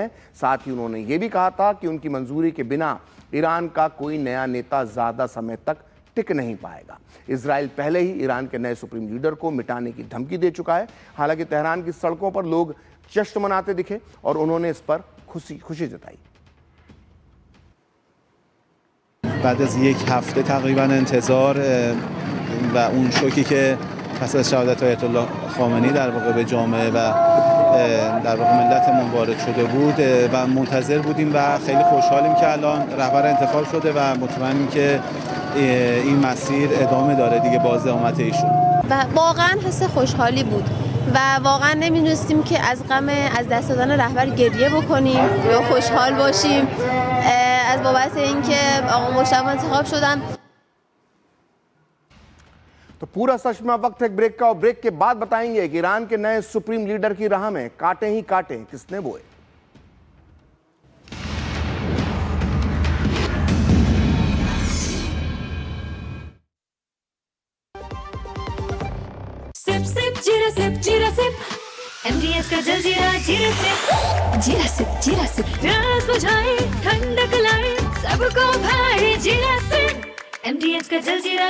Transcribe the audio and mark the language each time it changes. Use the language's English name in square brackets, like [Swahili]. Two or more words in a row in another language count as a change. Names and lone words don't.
[Hindi] साथ ही उन्होंने ये भी कहा था कि उनकी मंजूरी के बिना ईरान का कोई नया नेता ज़्यादा समय तक टिक नहीं पाएगा। इजराइल पहले ही ईरान के नए [English] supreme leader [Hindi] को मिटाने की धमकी दे चुका है। हालांकि तेहरान की सड़कों पर लोग जश्न मनाते दिखे और उन्होंने इस पर खुशी जताई। [Persian] بعد از یک هفته تقریبا انتظار و اون شوکی که پس از شهادت آیت الله خامنه‌ای در واقع به جامعه و در واقع ملتمون وارد شده بود و منتظر بودیم و خیلی خوشحالیم که الان رهبر انتخاب شده و مطمئنیم که این مسیر ادامه داره دیگه باز اقامت ایشون. و واقعا حس خوشحالی بود و واقعا نمی‌دونستیم که از غم از دست دادن رهبر گریه بکنیم یا خوشحال باشیم از بابت اینکه آقا مجتبی انتخاب شدن. [Hindi] तो पूरा सच में वक्त है ब्रेक का और ब्रेक के बाद बताएंगे कि ईरान के नए [English] supreme leader [Hindi] की राह में कांटे ही कांटे किसने बोए। सिप सिप जीरा सिप MDH का जलजीरा जीरा सिप प्यास बुझाए ठंडक लाए सबको भाई जीरा सिप MDH का जलजीरा